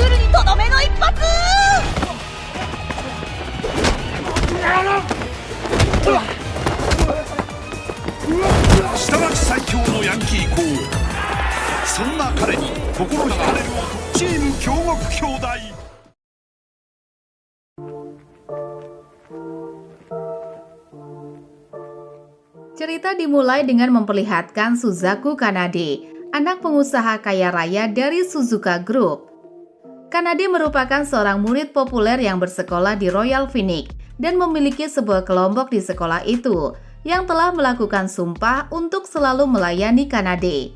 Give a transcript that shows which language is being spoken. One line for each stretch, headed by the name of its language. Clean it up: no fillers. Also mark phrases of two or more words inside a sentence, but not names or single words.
Japanese: とどめの一発。下町最強のヤンキー校。そんな彼に心惹かれる男、チーム京極兄弟。
Indonesian: Cerita dimulai dengan memperlihatkan Suzaku Kanade, anak pengusaha kaya raya dari Suzuka Group. Kanade merupakan seorang murid populer yang bersekolah di Royal Phoenix dan memiliki sebuah kelompok di sekolah itu yang telah melakukan sumpah untuk selalu melayani Kanade.